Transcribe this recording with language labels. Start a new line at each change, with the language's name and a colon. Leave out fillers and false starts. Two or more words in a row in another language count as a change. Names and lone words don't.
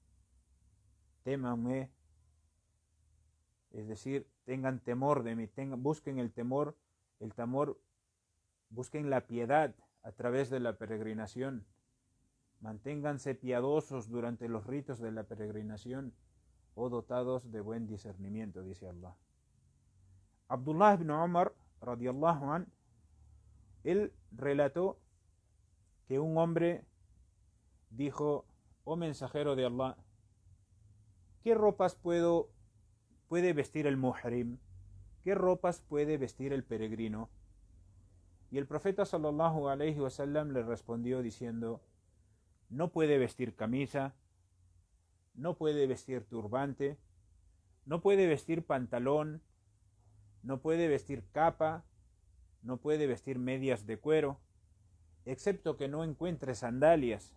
Spanish: Témanme, es decir, tengan temor de mí, busquen el temor, busquen la piedad a través de la peregrinación. Manténganse piadosos durante los ritos de la peregrinación, o dotados de buen discernimiento, dice Allah. Abdullah ibn Umar,
Arabic: رضي الله عن,
Spanish: él relató que un hombre dijo, oh mensajero de Allah, ¿qué ropas puede vestir el muhrim? ¿Qué ropas puede vestir el peregrino? Y el profeta
Arabic: صلى الله عليه وسلم
Spanish: le respondió diciendo, no puede vestir camisa, no puede vestir turbante, no puede vestir pantalón, no puede vestir capa, no puede vestir medias de cuero, excepto que no encuentre sandalias.